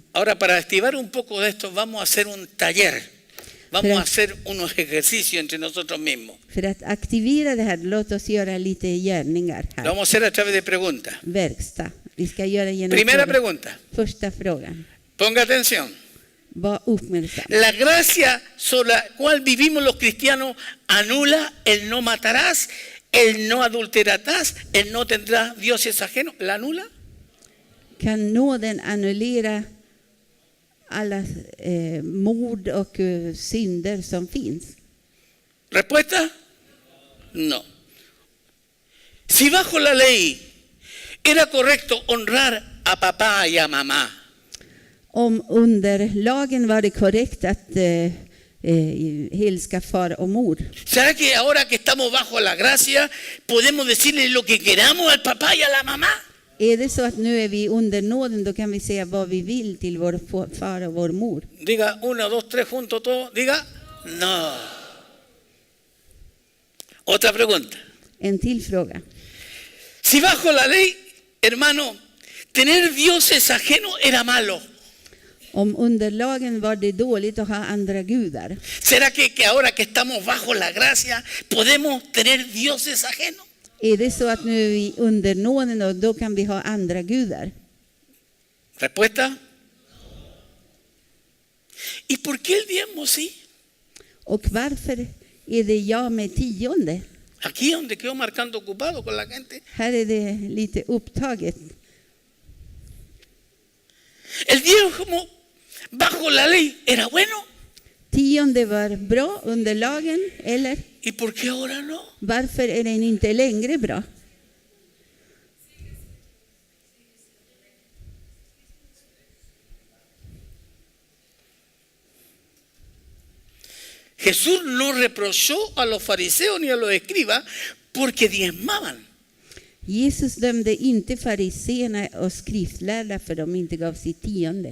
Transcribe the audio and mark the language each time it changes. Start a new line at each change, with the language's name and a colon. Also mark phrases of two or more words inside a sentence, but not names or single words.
Spanish: Ahora, para activar un poco de esto, vamos a hacer un taller. Vamos a hacer unos ejercicios entre nosotros mismos.
Swedish: För att aktivera det här, låt oss göra lite gärningar
Spanish: Lo
Swedish: här.
Spanish: vamos a hacer a través de preguntas.
Swedish: Verkstad. Vi ska göra genom
Spanish: Primera
Swedish: frågor.
Spanish: pregunta.
Swedish: Första frågan.
Spanish: Ponga atención.
Swedish: Var uppmärksam.
Spanish: La gracia sobre la cual vivimos los cristianos anula el no matarás, el no adulterarás, el no tendrás dioses ajenos. ¿La anula?
Swedish: Kan nåden annullera alla mord och synder som finns?
Spanish: ¿Respuesta? No. Si bajo la ley era correcto honrar a papá y a mamá,
Swedish: Om under lagen var det korrekt att älska far och mor.
Spanish: ¿será que ahora que estamos bajo la gracia podemos decirle lo que queramos al papá y a la mamá?
Swedish: Är det så att nu är vi under nåden, då kan vi säga vad vi vill till vår far och vår mor.
Spanish: Diga 1, 2, 3 juntos todos. Diga no. Otra pregunta.
Swedish: En till fråga.
Spanish: Si bajo la ley, hermano, tener dioses ajenos era malo.
Swedish: Om under lagen var det dåligt att ha andra gudar.
Spanish: ¿Será que ahora que estamos bajo la gracia podemos tener dioses ajenos?
Swedish: Är det så att nu är vi under nåden och då kan vi ha andra gudar?
Spanish: Respuesta. ¿Y por qué el diezmo sí?
Swedish: Och varför är det ja med tionde?
Spanish: Aquí es donde quedó marcando ocupado con la gente.
Swedish: Här är det lite upptaget.
Spanish: El diezmo bajo la ley era bueno.
Swedish: Tionde var bra under lagen, eller?
Spanish: ¿Y por qué ahora no?
Swedish: Varför är den inte längre bra?
Spanish: Jesús no reprochó a los fariseos ni a los escribas porque diezmaban.
Swedish: Jesus dömde inte fariseerna och skriftlärda för de inte gav sitt tionde.